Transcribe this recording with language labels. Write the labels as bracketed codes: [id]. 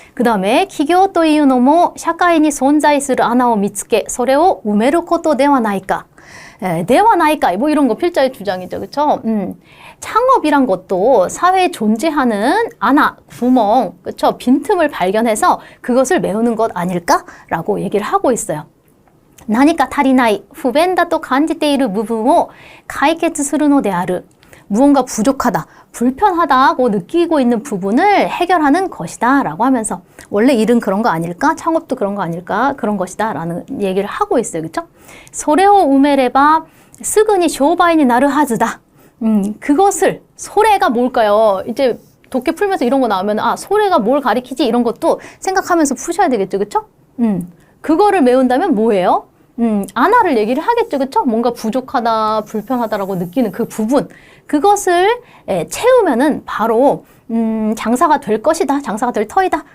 [ko] 그 다음에 [ja] 기교というのも社会に存在する穴を見つけそれを埋めることではないか. ではないか, [ko] 뭐 이런 거 필자의 주장이죠. 그쵸? 창업이란 것도 사회에 존재하는穴, 구멍, 그쵸? 빈틈을 발견해서 그것을 메우는 것 아닐까? 라고 얘기를 하고 있어요. [ja] 何か足りない、不便だと感じている部分を解決するのである. [ko] 무언가 부족하다, 불편하다고 느끼고 있는 부분을 해결하는 것이다 라고 하면서 원래 일은 그런 거 아닐까? 창업도 그런 거 아닐까? 그런 것이다 라는 얘기를 하고 있어요. 그쵸? [ja] それを埋めればすぐに商売になるはずだ. [ko] 그것을, 소래가 뭘까요? 이제 독해 풀면서 이런 거 나오면 아, 소래가 뭘 가리키지? 이런 것도 생각하면서 푸셔야 되겠죠. 그쵸? 그거를 메운다면 뭐예요? 아나를 얘기를 하겠죠. 그쵸? 뭔가 부족하다, 불편하다라고 느끼는 그 부분. 그것을 채우면은 바로, 장사가 될 것이다. 장사가 될 터이다.